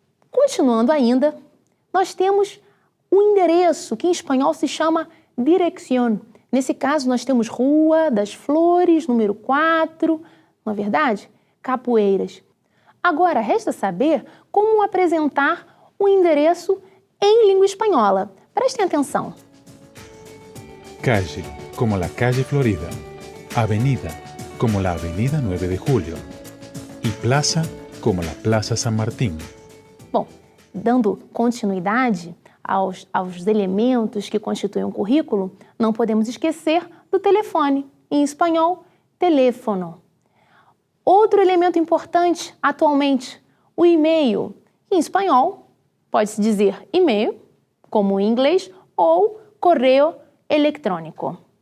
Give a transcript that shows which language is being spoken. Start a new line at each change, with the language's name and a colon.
Portuguese: Continuando ainda, nós temos o endereço, que em espanhol se chama dirección. Nesse caso, nós temos Rua das Flores, número 4, não é verdade? Capoeiras. Agora, resta saber como apresentar o endereço em língua espanhola. Prestem atenção.
Spanish: Calle, como la calle Florida. Avenida, como la avenida 9 de Julio. Y plaza, como la plaza San Martín.
Portuguese: Bom, dando continuidade aos elementos que constituem um currículo, não podemos esquecer do telefone. Em espanhol, teléfono. Outro elemento importante atualmente, o e-mail, Em espanhol, pode-se dizer e-mail, como em inglês, ou correio eletrônico.